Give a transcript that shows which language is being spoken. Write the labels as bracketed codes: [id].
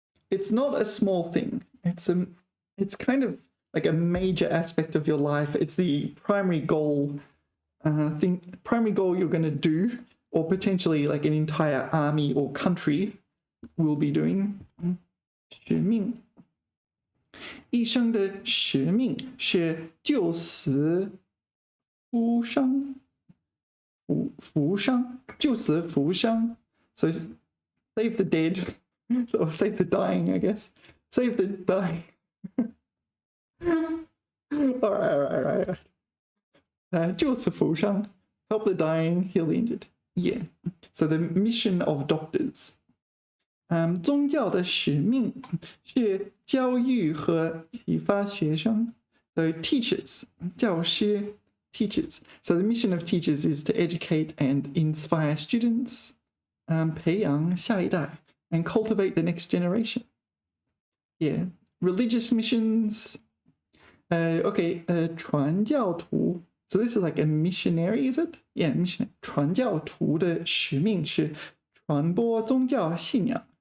[en] It's not a small thing. It's kind of like a major aspect of your life. It's the primary goal primary goal you're going to do, or potentially like an entire army or country will be doing. [zh] 使命. 一生的使命是救死扶伤. 扶伤, 救死扶傷. [en] So save the dead, or save the dying, I guess. Save the dying. All right. [zh] 救死扶傷, [en] help the dying, heal the injured. Yeah. So the mission of doctors. [zh] 宗教的使命是教育和启发学生. [en] So teachers, 教师, teachers. So the mission of teachers is to educate and inspire students, [zh] 培养下一代, [en] and cultivate the next generation. Yeah. Religious missions. Okay, 传教徒. So this is like a missionary, is it? Yeah, missionary. [zh] 传教徒的使命是传播宗教信仰.